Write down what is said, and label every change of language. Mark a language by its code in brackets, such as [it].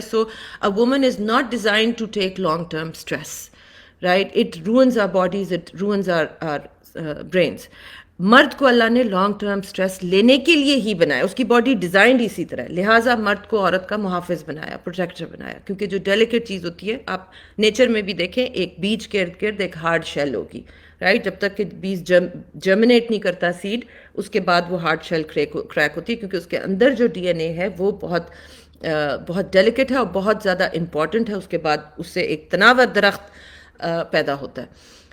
[en] So a woman is not designed to take long term stress, right? It ruins our bodies, it ruins our brains. [ur] مرد کو اللہ نے long term stress لینے کے لیے ہی بنایا, اس کی باڈی ڈیزائنڈ اسی طرح ہے, لہٰذا مرد کو عورت کا محافظ بنایا, پروٹیکٹر بنایا. کیونکہ جو ڈیلیکیٹ چیز ہوتی ہے, آپ نیچر میں بھی دیکھیں, ایک بیج کے ارد گرد ایک ہارڈ شیل ہوگی, رائٹ؟ جب تک کہ بیج جرمنیٹ نہیں کرتا سیڈ, اس کے بعد وہ ہارڈ شیل کریک ہوتی ہے, کیونکہ اس کے اندر جو ڈی این اے ہے وہ بہت ڈیلیکیٹ ہے اور بہت زیادہ امپورٹنٹ ہے. اس کے بعد اس سے ایک تناور درخت پیدا ہوتا ہے.